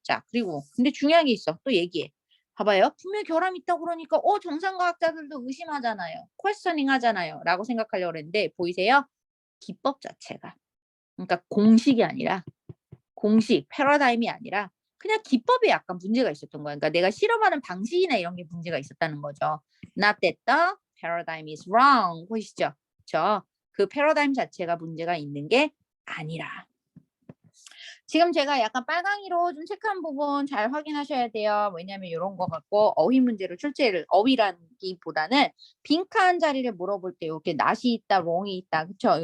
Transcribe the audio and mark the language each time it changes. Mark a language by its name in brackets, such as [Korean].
[Korean] 자, 그리고 근데 중요한 게 있어. 또 얘기해. 봐봐요. 분명히 결함이 있다고 그러니까 정상과학자들도 의심하잖아요. 퀘스처닝 하잖아요. 라고 생각하려고 그랬는데 보이세요? 기법 자체가. 그러니까 공식이 아니라 공식, 패러다임이 아니라 그냥 기법에 약간 문제가 있었던 거야. 그러니까 내가 실험하는 방식이나 이런 게 문제가 있었다는 거죠. [English] Not that the paradigm is wrong. [Korean] 보이시죠? 그렇죠? 그 패러다임 자체가 문제가 있는 게 아니라. 지금 제가 약간 빨강이로 좀 체크한 부분 잘 확인하셔야 돼요. 왜냐하면 이런 거 갖고 어휘 문제로 출제를, 어휘라기보다는 빈칸 자리를 물어볼 때 이렇게 not이 있다, wrong이 있다, 그쵸?